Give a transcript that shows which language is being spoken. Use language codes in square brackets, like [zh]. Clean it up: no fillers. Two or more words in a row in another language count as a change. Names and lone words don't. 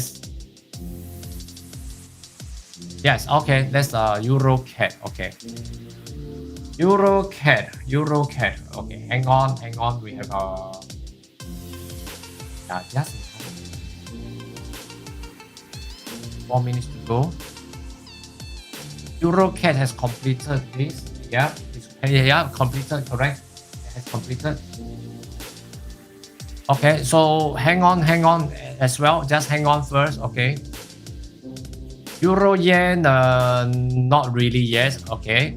[en] Okay, that's Euro CAD. Okay, Euro CAD. Okay, hang on. We have just 4 minutes to go. Euro CAD has completed this. Yeah, completed, correct. It has completed. Okay, so hang on as well. Just hang on first, okay. Euro yen, not really yet. Okay.